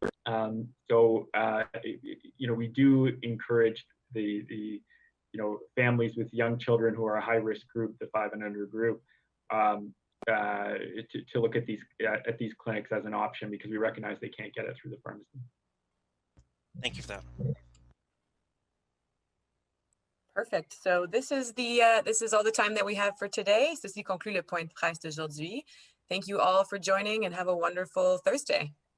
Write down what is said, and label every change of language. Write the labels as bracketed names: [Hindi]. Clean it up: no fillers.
[English] So you know, we do encourage the families with young children who are a high risk group, the 5 and under group, to look at these clinics as an option, because we recognize they can't get it through the pharmacy. Thank you for that. Perfect. So this is all the time that we have for today. [French] Ceci conclut le point de presse d'aujourd'hui. [English] Thank you all for joining and have a wonderful Thursday.